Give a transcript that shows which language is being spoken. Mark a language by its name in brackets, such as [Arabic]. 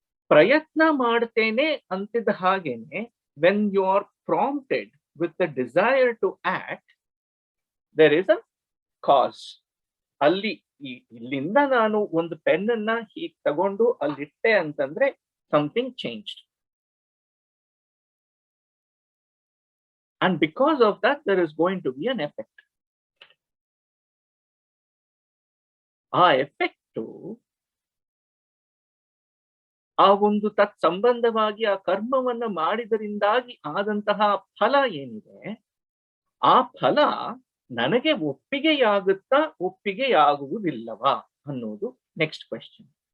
[Kannada] ಪ್ರಯತ್ನ ಮಾಡ್ತೇನೆ ಅಂತಿದ್ದ ಹಾಗೇನೆ, [English] When you are prompted with the desire to act, there is a cause. [Kannada] ಅಲ್ಲಿ ಇಲ್ಲಿಂದ ನಾನು ಒಂದು ಪೆನ್ನನ್ನ ಹೀಗೆ ತಗೊಂಡು ಅಲ್ಲಿಟ್ಟೆ ಅಂತಂದ್ರೆ [English] Something changed. And because of that, there is going to be an effect. [Kannada] ಆ ಎಫೆಕ್ಟು ಆ ಒಂದು ತತ್ಸಂಬಂಧವಾಗಿ ಆ ಕರ್ಮವನ್ನ ಮಾಡಿದರಿಂದಾಗಿ ಆದಂತಹ ಫಲ ಏನಿದೆ, ಆ ಫಲ ನನಗೆ ಒಪ್ಪಿಗೆಯಾಗುತ್ತಾ ಒಪ್ಪಿಗೆಯಾಗುವುದಿಲ್ಲವಾ ಅನ್ನೋದು [English] Next question.